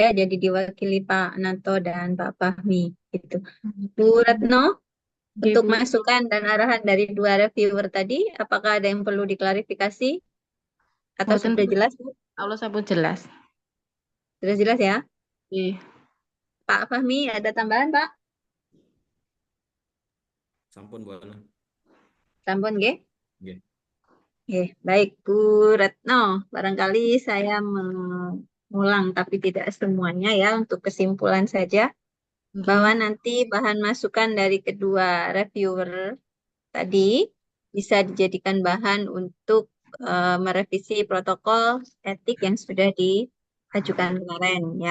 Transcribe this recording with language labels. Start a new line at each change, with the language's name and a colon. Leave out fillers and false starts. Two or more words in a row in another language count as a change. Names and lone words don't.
Indonesian: Jadi diwakili Pak Nanto dan Pak Fahmi gitu. Bu Retno, Oke, untuk Bu. masukan dan arahan dari dua reviewer tadi, apakah ada yang perlu diklarifikasi atau Oh, sudah tentu. jelas, Bu? Allah sabun jelas. Sudah jelas ya? Oke. Pak Fahmi, ada tambahan, Pak? Sampun Bu Ana.
Balinese: Sampun, nggih? Nggih.
Indonesian: Baik, Bu Retno. Barangkali saya mengulang, tapi tidak semuanya ya, untuk kesimpulan saja. Bahwa Oke. nanti bahan masukan dari kedua reviewer tadi bisa dijadikan bahan untuk merevisi protokol etik yang sudah diajukan kemarin ya.